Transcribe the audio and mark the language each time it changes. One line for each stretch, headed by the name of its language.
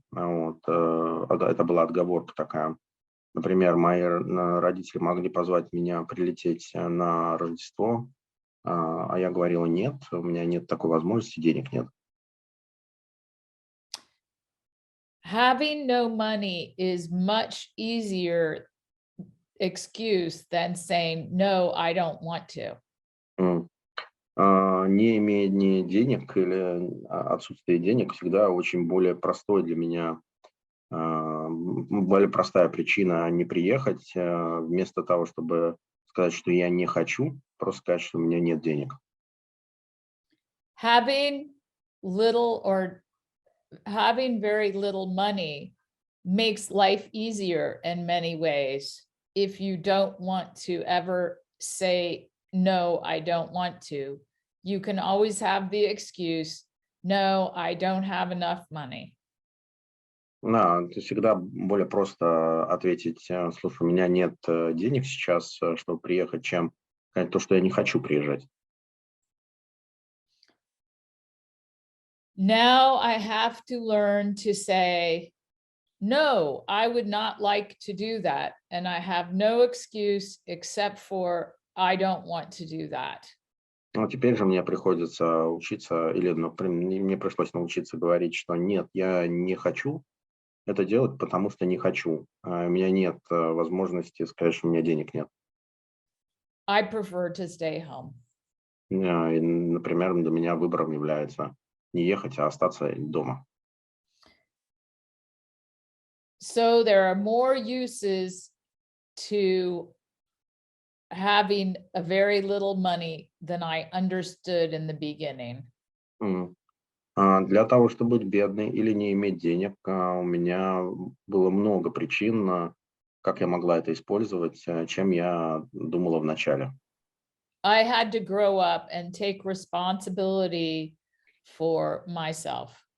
Russian: Вот, это была отговорка такая. Например, мои родители могли позвать меня прилететь на Рождество, а я говорила нет, у меня нет такой возможности, денег нет.
English: Having no money is much easier excuse than saying, no, I don't want to.
Russian: Не иметь денег или отсутствие денег всегда очень более простой для меня, более простая причина не приехать, вместо того, чтобы сказать, что я не хочу, просто сказать, что у меня нет денег.
English: Having very little money makes life easier in many ways. If you don't want to ever say, no, I don't want to, you can always have the excuse, no, I don't have enough money.
Russian: Да, это всегда более просто ответить, слушай, у меня нет денег сейчас, чтобы приехать, чем сказать то, что я не хочу приезжать.
English: Now I have to learn to say, no, I would not like to do that. And I have no excuse except for I don't want to do that.
Russian: Но теперь же мне приходится учиться, или мне пришлось научиться говорить, что нет, я не хочу это делать, потому что не хочу. У меня нет возможности сказать, что у меня денег нет.
English: I prefer to stay home.
Russian: И, например, для меня выбором является не ехать, а остаться дома.
English: So there are more uses to having a very little money than I understood in the beginning.
Russian: Для того, чтобы быть бедной или не иметь денег, у меня было много причин, как я могла это использовать, чем я думала вначале.
English: I had to grow up and take responsibility for myself.